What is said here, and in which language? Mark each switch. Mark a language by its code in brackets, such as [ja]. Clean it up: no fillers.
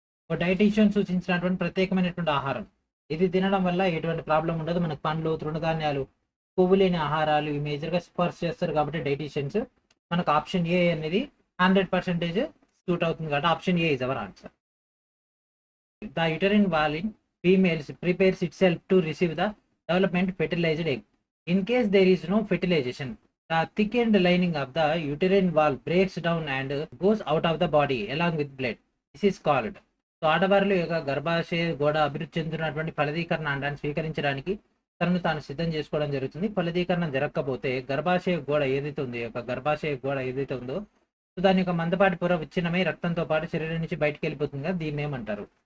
[te] ఒక డైటీషియన్ సూచించినటువంటి ప్రత్యేకమైనటువంటి ఆహారం, ఇది తినడం వల్ల ఎటువంటి ప్రాబ్లం ఉండదు. మనకు పండ్లు, తృణధాన్యాలు, కొవ్వు లేని ఆహారాలు ఈ మేజర్గా సిఫార్సు చేస్తారు కాబట్టి డైటీషియన్స్. మనకు ఆప్షన్ ఏ అనేది 100% సూట్ అవుతుంది కాబట్టి [en] Option A is our answer. The uterine wall in females prepares itself to receive the development fertilized egg. In case there is no fertilization, the thickened lining of the uterine wall breaks down and goes out of the body along with blood. This is called. [te] So ఆడవారిలో యొక్క గర్భాశయ గోడ అభివృద్ధి చెందుతున్నటువంటి ఫలదీకరణ అండాన్ని స్వీకరించడానికి తనను తాను సిద్ధం చేసుకోవడం జరుగుతుంది. ఫలదీకరణం జరగకపోతే గర్భాశయ గోడ ఏదైతే ఉందో, యొక్క గర్భాశయ గోడ ఏదైతే ఉందో, సో దాని యొక్క మందపాటి పొర విచ్ఛిన్నమై రక్తంతో పాటు శరీరం నుంచి బయటకు వెళ్ళిపోతుంది కదా, దీన్ని ఏమంటారు?